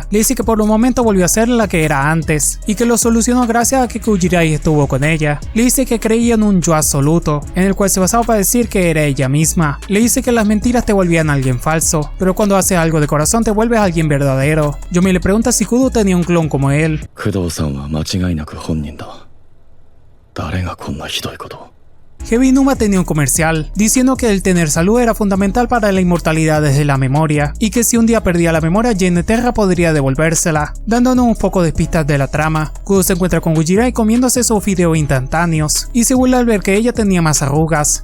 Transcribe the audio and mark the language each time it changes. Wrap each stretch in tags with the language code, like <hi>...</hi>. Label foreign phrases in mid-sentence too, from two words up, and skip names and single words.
<es>Le dice que por un momento volvió a ser la que era antes, y que lo solucionó gracias a que Kujirai estuvo con ella. Le dice que creía en un yo absoluto, en el cual se basaba para decir que era ella misma. Le dice que las mentiras te volvían a alguien falso, pero cuando haces algo de corazón te vuelves a alguien verdadero. Yomei le pregunta si Kudo tenía un clon como él.</es> <ja>工藤さんは間違いなく本人だ。誰がこんなひどいことを。</ja> <es>Heavy Numa tenía un comercial diciendo que el tener salud era fundamental para la inmortalidad desde la memoria, y que si un día perdía la memoria, Geneterra podría devolvérsela, dándonos un poco de pistas de la trama. Kudo se encuentra con Kujirai comiéndose sus videos instantáneos, y se burla al ver que ella tenía más arrugas.</es>